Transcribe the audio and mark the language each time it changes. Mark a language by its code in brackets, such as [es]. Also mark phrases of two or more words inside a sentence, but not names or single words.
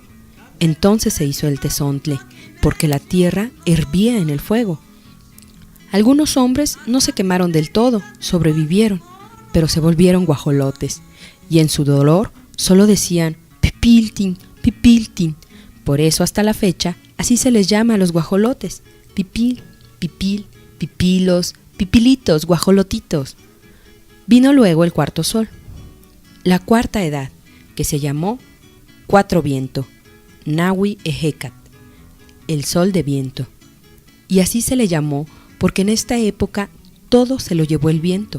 [es] Entonces se hizo el tezontle, porque la tierra hervía en el fuego. Algunos hombres no se quemaron del todo, sobrevivieron, pero se volvieron guajolotes, y en su dolor solo decían pipiltin, pipiltin. Por eso hasta la fecha así se les llama a los guajolotes, pipil, pipil, pipilos, pipilitos, guajolotitos. Vino luego el cuarto sol, la cuarta edad, que se llamó 4 viento, Nawi Ejecat, el sol de viento. Y así se le llamó porque en esta época todo se lo llevó el viento.